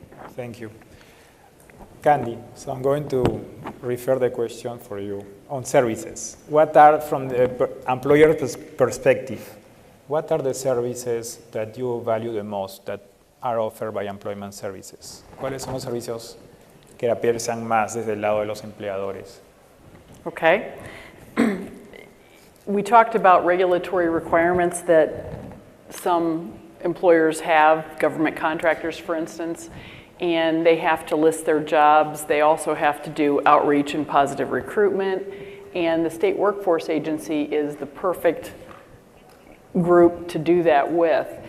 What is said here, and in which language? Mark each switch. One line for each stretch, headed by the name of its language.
English: Thank you. Candy, so I'm going to refer the question for you on services. What are, from the employer perspective, what are the services that you value the most that are offered by employment services?
Spanish: ¿Cuáles son los servicios que aprecian más desde el lado de los empleadores?
English: Okay. We talked about regulatory requirements that some employers have, government contractors, for instance, and they have to list their jobs. They also have to do outreach and positive recruitment. And the state workforce agency is the perfect group to do that with.